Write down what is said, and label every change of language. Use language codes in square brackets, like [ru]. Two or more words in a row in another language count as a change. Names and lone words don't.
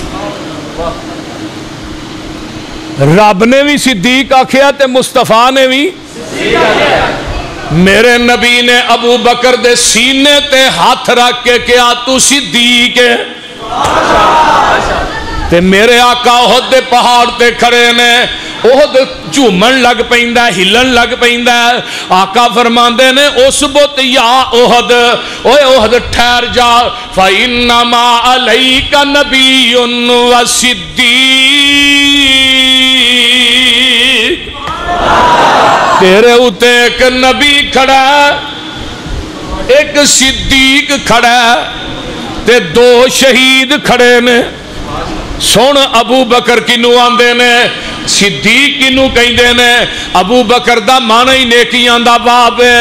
[pa] رب نے بھی صدیق آکھیا تے مصطفیٰ نے بھی، میرے نبی نے ابو بکر دے سینے تے ہاتھ رکھ کے کیا تو صدیق ہے، تے میرے آقا احد دے پہاڑ تے کھڑے نے، احد جھومن لگ پیندا ہلن لگ پیندا، آقا فرماندے نے اس بت یا احد، اوے احد ٹھہر جا، [ar] فَإِنَّمَا عَلَيْكَ نَبِيٌّ وَصِدِّيقٌ، [pa] تیرے اُتے ایک نبی کھڑا ہے، ایک صدیق کھڑا ہے، تے دو شہید کھڑے نے۔ سن ابو بکر کنو آندے نے، صدیق کنو کہندے نے، ابو بکر دا مانا ہی نیکیاں دا باب ہے۔